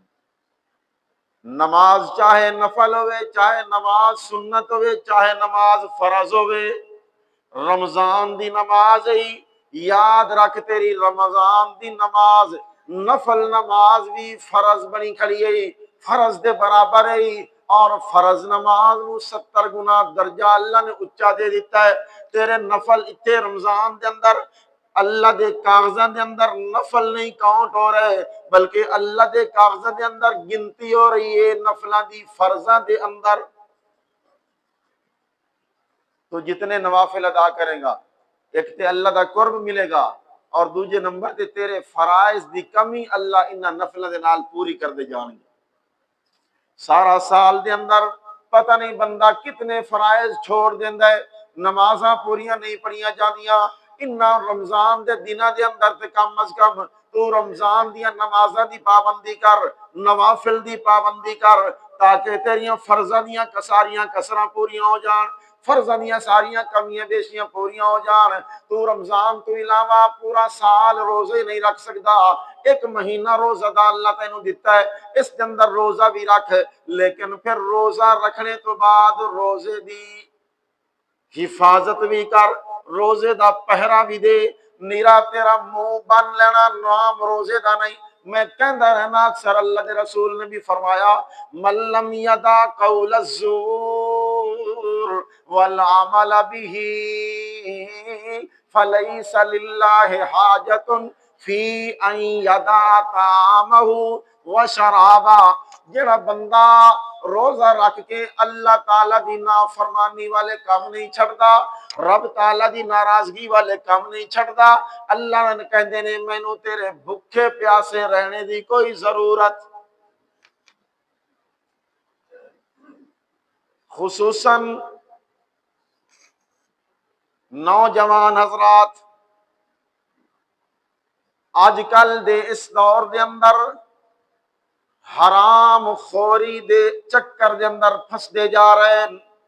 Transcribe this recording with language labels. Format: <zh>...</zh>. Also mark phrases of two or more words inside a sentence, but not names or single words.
<pa>نماز چاہے نفل ہوئے، چاہے نماز سنت ہوئے، چاہے نماز فرض ہوئے، رمضان دی نماز ہی یاد رکھ، تیری رمضان دی نماز نفل نماز بھی فرض بنی کھڑی ہے، فرض دے برابر ہے، اور فرض نماز نو 70 گنا درجہ اللہ نے اچا دے دیتا ہے۔ تیرے نفل اتنے رمضان دے اندر اللہ دے کاغذات دے اندر نفل نہیں کاؤنٹ ہو رہے، بلکہ اللہ دے کاغذات دے اندر گنتی ہو رہی ہے نفلاں دی فرضاں دے اندر۔ تو جتنے نوافل ادا کرے گا، ایک تے اللہ دا قرب ملے گا، اور دوجے نمبر تے تیرے فرائض دی کمی اللہ انہاں نفلاں دے نال پوری کر دے جان گے۔ سارا سال دے اندر پتہ نہیں بندہ کتنے فرائض چھوڑ دیندا ہے، نمازاں پوریاں نہیں پڑھیاں جاندیاں، انہاں رمضان دے دناں دے اندر تے کم از کم تو رمضان دیاں نمازاں دی پابندی کر، نوافل دی پابندی کر، تاکہ تیریاں فرضاں دیاں ساریاں کسراں پوریاں ہو جان، فرضاں دیاں ساریاں کمیاں بیشیاں پوریاں ہو جان۔ تو رمضان تو علاوہ پورا سال روزے نہیں رکھ سکدا، ایک مہینہ روزہ دا اللہ تینوں دیتا ہے، اس کے اندر روزہ بھی رکھ، لیکن پھر روزہ رکھنے تو بعد روزے دی حفاظت بھی کر، روزے دا پہرا بھی دے، نیرا تیرا منہ بن لینا نام روزے دا نہیں۔ میں کہندا رہنا اکثر، اللہ کے رسول نے بھی فرمایا</pa> <ar>من لم یدع قول الزور والعمل به فلیس للہ حاجۃ فی ان یدع طعامہ وشرابہ،</ar> <pa>جڑا بندہ روزہ رکھ کے اللہ تعالیٰ دی نافرمانی والے کام نہیں چھڑدا، رب تعالیٰ دی ناراضگی والے کام نہیں چھڑدا، اللہ نے کہندے نے مینوں تیرے بھکھے پیاسے رہنے دی کوئی ضرورت۔ خصوصاً نوجوان حضرات، آج کل دے اس دور دے اندر حرام خوری دے چکر دے اندر پھس دے جا رہے ہیں۔</pa>